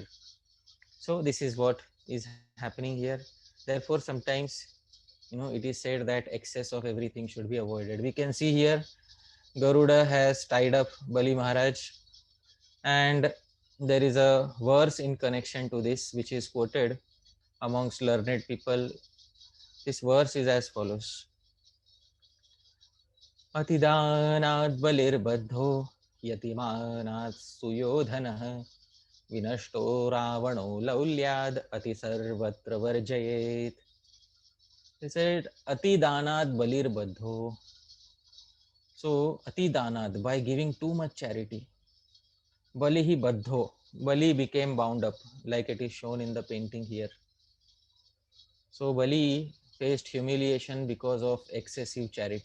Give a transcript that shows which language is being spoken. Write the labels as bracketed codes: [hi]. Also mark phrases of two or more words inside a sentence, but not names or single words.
[en] So this is what is happening here. Therefore, sometimes, it is said that excess of everything should be avoided. We can see here Garuda has tied up Bali Maharaj, and there is a verse in connection to this which is quoted amongst learned people. This verse is as follows: [sa] Atidanaad balirbadho yatimanat suyodhanah vinashto ravano laulyad ati sarvatra varjayet. [en] They said [sa] Atidanad balirbadho. [en] So Atidanad, by giving too much charity, [sa] Balihi Baddho, [en] Bali became bound up, like it is shown in the painting here. So Bali faced humiliation because of excessive charity.